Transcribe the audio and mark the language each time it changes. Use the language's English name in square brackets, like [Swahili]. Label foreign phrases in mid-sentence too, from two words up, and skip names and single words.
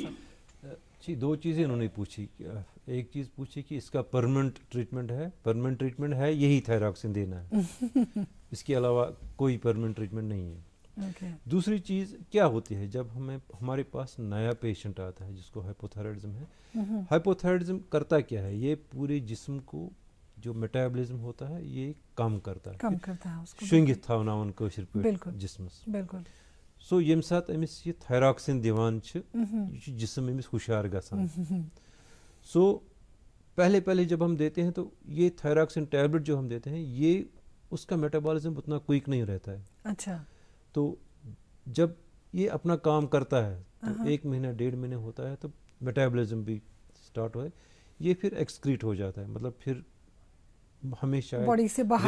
[Urdu] جی 2 چیزیں انہوں نے پوچھی ایک چیز پوچھی کہ اس کا [English] permanent treatment [Urdu] ہے یہی تھائراکسن دینا ہے اس کے علاوہ کوئی [English] permanent treatment [Urdu] نہیں ہے دوسری چیز کیا ہوتی ہے جب ہمارے پاس نیا پیشنٹ آتا ہے جس کو ہائپوتھائرائڈزم ہے ہائپوتھائرائڈزم کرتا کیا ہے یہ پورے جسم کو جو میٹابولزم ہوتا ہے یہ کم کرتا ہے [Kashmiri] شونگِتھ تھاوناوان کٲشِر پٲٹھۍ جسمس سو ییٚمہِ ساتہٕ أمِس یہِ تھایراکسن دِوان چھِ یہِ چھُ جسم أمِس ہُشار گژھان [Urdu] سو پہلے جب ہم دیتے ہیں تو یہ تھائراکسن ٹیبلٹ جو ہم دیتے ہیں یہ اس کا میٹابولزم اتنا کوئک نہیں رہتا ہے اچھا تو جب یہ اپنا کام کرتا ہے تو 1 مہینہ 1.5 مہینے ہوتا ہے تو میٹابولزم بھی اسٹارٹ ہو یہ پھر ایکسکریٹ ہو جاتا ہے مطلب پھر ہمیں شاید